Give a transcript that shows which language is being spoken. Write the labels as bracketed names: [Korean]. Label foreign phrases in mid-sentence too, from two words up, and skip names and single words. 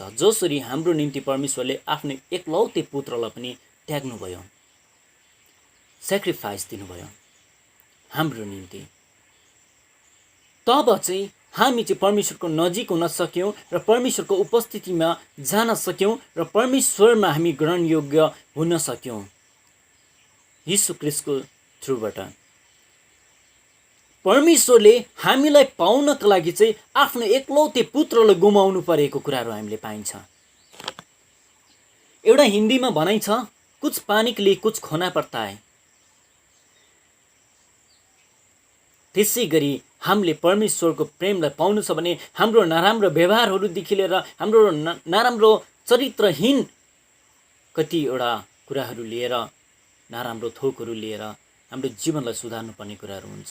[Nepali] जसरी हाम्रो निम्ति परमेश्वरले आफ्नो एकलौते पुत्रलाई पनि त्याग्नुभयो, सेक्रिफाइस दिनुभयो हाम्रो निम्ति, तब चाहिँ हामी चाहिँ परमेश्वरको नजिक हुन सक्यौँ र परमेश्वरको उपस्थितिमा जान सक्यौँ र परमेश्वरमा हामी ग्रहणयोग्य हुन सक्यौँ यीशु ख्रीष्टको थ्रुबाट। परमेश्वरले हामीलाई पाउनको लागि चाहिँ आफ्नो एकलौते पुत्रलाई गुमाउनु परेको कुराहरू हामीले पाइन्छ। एउटा हिन्दीमा भनाइ छ, [Hindi] कुछ पानी के लिए कुछ खोना पड़ता है। [Nepali] त्यसै गरी हामीले परमेश्वरको प्रेमलाई पाउनु छ भने हाम्रो नराम्रो व्यवहारहरूदेखि लिएर हाम्रो नराम्रो चरित्रहीन कतिवटा कुराहरू लिएर, नराम्रो थोकहरू लिएर हाम्रो जीवनलाई सुधार्नु पर्ने कुराहरू हुन्छ।